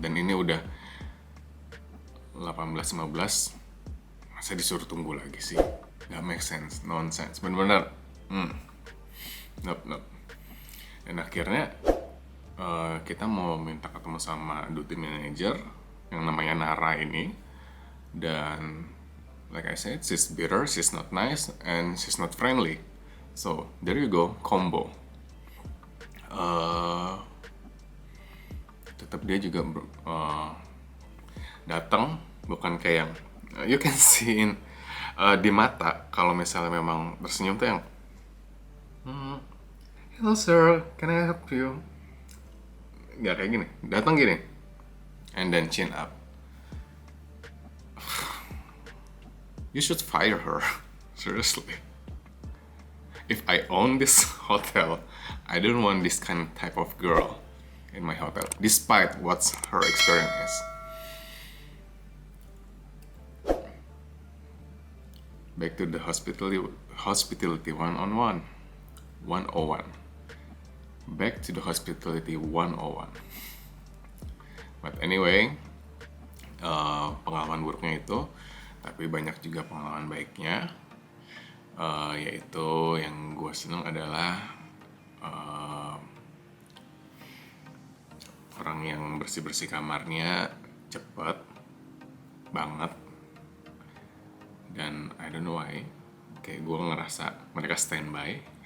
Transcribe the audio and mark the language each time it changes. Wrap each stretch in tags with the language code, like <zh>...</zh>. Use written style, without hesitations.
<id>Dan ini udah 18.15, masa disuruh tunggu lagi sih?</id> <en>Gak make sense, nonsense,</en> <id>bener-bener.</id> <en>Nope.</en> <id>Dan akhirnya kita mau minta ketemu sama duty manager yang namanya Nara ini.</id> <en>Dan like I said, she's bitter, she's not nice, and she's not friendly. So there you go, combo.</en> <id>Tetap dia juga datang, bukan kayak yang</id> <en>you can see in</en> <id>di mata kalau misalnya memang tersenyum tuh yang</id> <en>hello sir, can I help you?</en> <id>Gak kayak gini, datang gini,</id> <en>and then chin up. You should fire her, seriously. If I own this hotel, I don't want this kind of type of girl in my hotel, despite what her experience is. Back to the hospitality 101. Back to the hospitality 101. But anyway,</en> <id>pengalaman buruknya itu, tapi banyak juga pengalaman baiknya. Yaitu yang gue seneng adalah orang yang bersih-bersih kamarnya cepet banget. Dan</id> <en>I don't know why,</en> <id>kayak gue ngerasa mereka standby.</id>